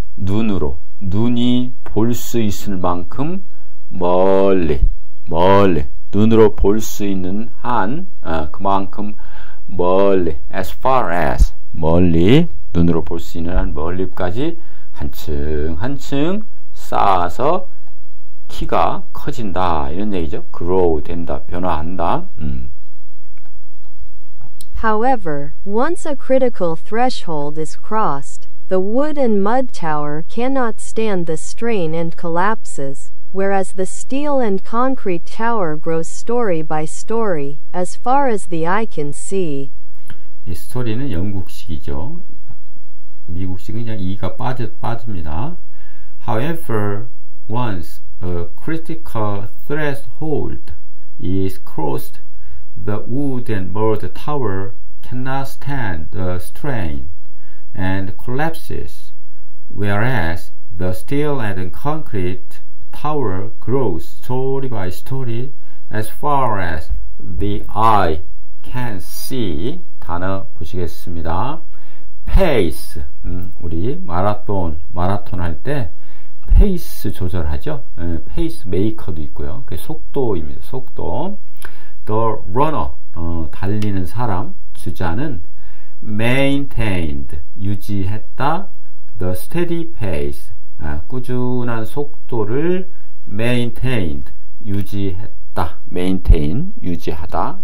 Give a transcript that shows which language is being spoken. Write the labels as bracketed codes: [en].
[ko] 눈이 볼 수 있을 만큼 멀리, 눈으로 볼 수 있는 한, 그만큼 멀리, [en] as far as, [ko] 멀리, 눈으로 볼 수 있는 한 멀리까지 한층 한층 쌓아서 키가 커진다. 이런 얘기죠. grow, 된다, 변화한다. [en] However, once a critical threshold is crossed, the wood and mud tower cannot stand the strain and collapses, whereas the steel and concrete tower grows story by story, as far as the eye can see. [ko] 이 스토리는 영국식이죠. 미국식은 그냥 이가 빠집니다. [en] However, once a critical threshold is crossed, the wood and mud tower cannot stand the strain and collapses, whereas the steel and concrete tower grows story by story as far as the eye can see. [ko] 단어 보시겠습니다. pace, 우리 마라톤 할 때 페이스 조절하죠. 페이스 메이커도 있고요. 그게 속도입니다. 속도. [en] The runner, [ko] 달리는 사람, 주자는 [en] maintained, [ko] 유지했다. [en] The steady pace, [ko] 꾸준한 속도를 [en] maintained, [ko] 유지했다. maintain, 유지하다.